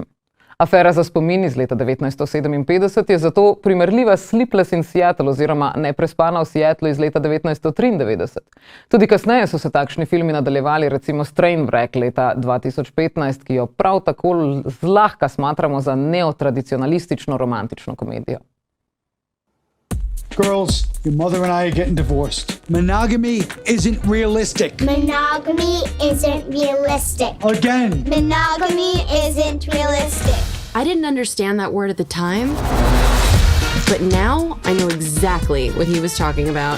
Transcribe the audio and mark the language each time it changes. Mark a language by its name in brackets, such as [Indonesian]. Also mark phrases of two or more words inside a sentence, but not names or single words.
[Slovenian] Afera za spomin iz leta 1957 je zato primerljiva s Sleepless in Seattle oziroma Neprespana v Seattlu iz leta 1993. Tudi kasneje so se takšni filmi nadaljevali, recimo Trainwreck leta 2015, ki jo prav tako zlahka smatramo za neotradicionalistično romantično komedijo. [English] Girls, your mother and I are getting divorced. Monogamy isn't realistic. Monogamy isn't realistic. Again. Monogamy isn't realistic. I didn't understand that word at the time, but now I know exactly what he was talking about.